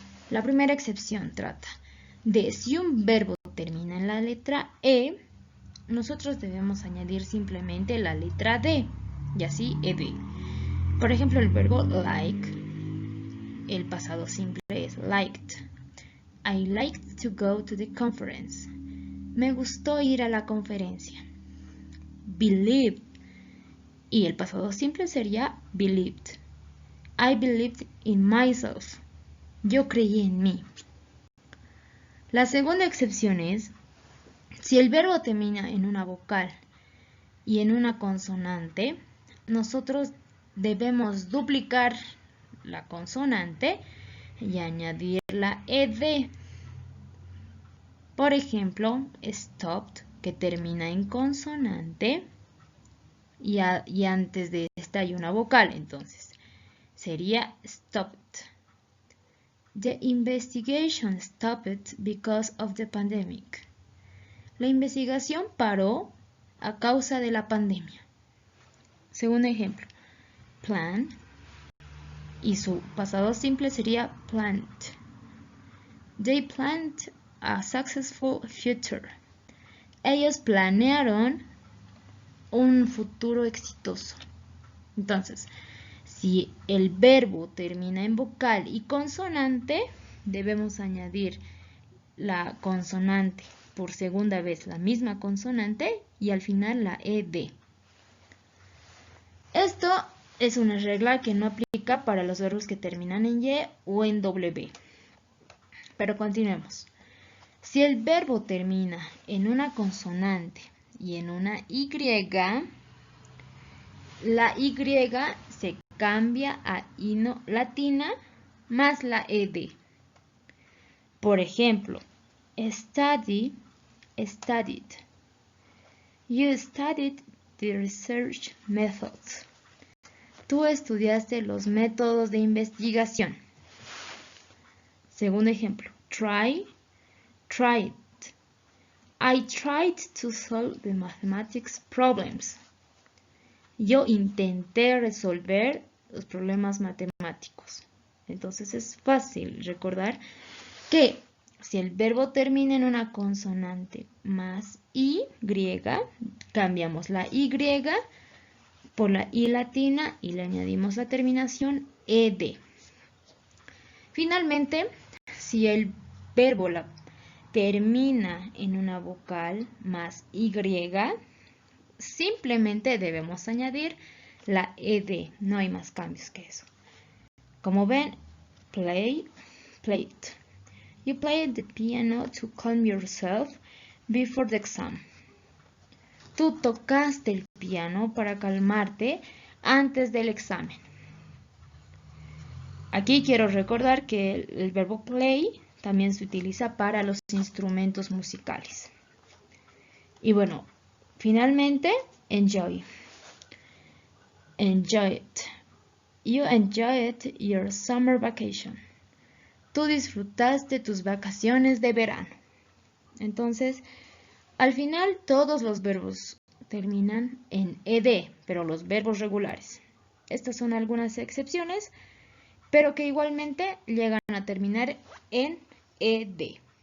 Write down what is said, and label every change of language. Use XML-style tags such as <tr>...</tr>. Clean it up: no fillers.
<es>La primera excepción trata de si un verbo termina en la letra e, nosotros debemos añadir simplemente la letra d, y así ed. Por ejemplo, el verbo like, el pasado simple es liked.</es> <en>I liked to go to the conference.</en> <es>Me gustó ir a la conferencia. Believed, y el pasado simple sería believed.</es> <en>I believed in myself.</en> <es>Yo creí en mí. La segunda excepción es si el verbo termina en una vocal y en una consonante, nosotros debemos duplicar la consonante y añadir la ed. Por ejemplo, stopped, que termina en consonante y antes de esta hay una vocal, entonces sería stopped.</es> <en>The investigation stopped because of the pandemic.</en> <es>La investigación paró a causa de la pandemia. Segundo ejemplo, plan, y su pasado simple sería planned.</es> <en>They planned a successful future.</en> <es>Ellos planearon un futuro exitoso. Entonces, si el verbo termina en vocal y consonante, debemos añadir la consonante por segunda vez, la misma consonante, y al final la ed. Esto es una regla que no aplica para los verbos que terminan en y o en w. Pero continuemos. Si el verbo termina en una consonante y en una y, la y se cambia a ino latina más la ed. Por ejemplo, study, studied.</es> <en>You studied the research methods.</en> <es>Tú estudiaste los métodos de investigación. Segundo ejemplo, try, tried.</es> <en>I tried to solve the mathematics problems.</en> <es>Yo intenté resolver los problemas matemáticos. Entonces es fácil recordar que si el verbo termina en una consonante más y, cambiamos la y por la i latina y le añadimos la terminación ed. Finalmente, si el verbo termina en una vocal más y, simplemente debemos añadir la ed. No hay más cambios que eso. Como ven, play, played.</es> <en>You played the piano to calm yourself before the exam.</en> <es>Tú tocaste el piano para calmarte antes del examen. Aquí quiero recordar que el verbo play también se utiliza para los instrumentos musicales. Y bueno, finalmente, enjoy.</es> <en>Enjoy it. You enjoyed your summer vacation.</en> <es>Tú disfrutaste tus vacaciones de verano. Entonces, al final todos los verbos terminan en ed, pero los verbos regulares. Estas son algunas excepciones, pero que igualmente llegan a terminar en ed.</es>